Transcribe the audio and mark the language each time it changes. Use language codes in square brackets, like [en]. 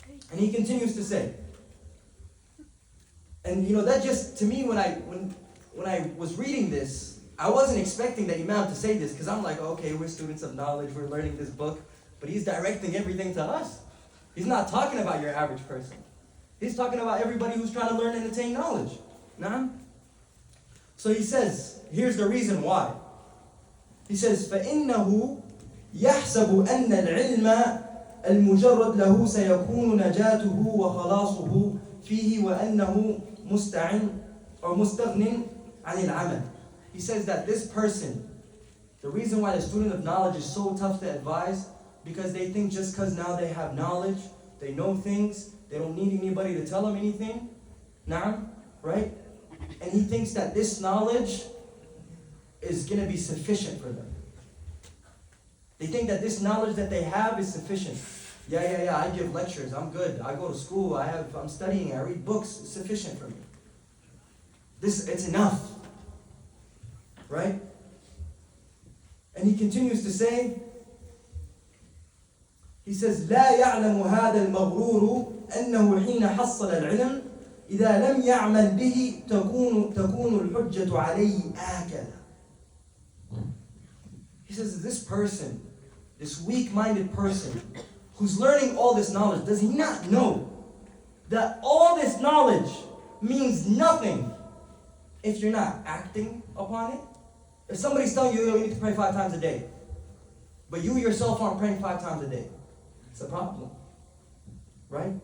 [en] And he continues to say, and that just, to me, when I was reading this, I wasn't expecting the Imam to say this, because I'm like, okay, we're students of knowledge, we're learning this book, but he's directing everything to us. He's not talking about your average person. He's talking about everybody who's trying to learn and attain knowledge. Nah? So he says, here's the reason why. He says, [ar] فَإِنَّهُ يَحْسَبُ أَنَّ الْعِلْمَ المجرد له سيكون نجاته وخلاصه فيه وأنه مستغن عن العمل. [en] He says that this person, the reason why the student of knowledge is so tough to advise, because they think just because now they have knowledge, they know things, they don't need anybody to tell them anything. Na'am, right? And he thinks that this knowledge is going to be sufficient for them. They think that this knowledge that they have is sufficient. Yeah, I give lectures, I'm good. I go to school, I'm studying, I read books, it's sufficient for me. It's enough. Right? And he continues to say, he says, [ar] لا يعلم هذا المغرور أنه حين حصل العلم إذا لم يعمل به تكون الحجة عليه آكلا. [en] He says, this person, this weak-minded person, who's learning all this knowledge, does he not know that all this knowledge means nothing if you're not acting upon it? If somebody's telling you you need to pray 5 times a day, but you yourself aren't praying 5 times a day, it's a problem. Right?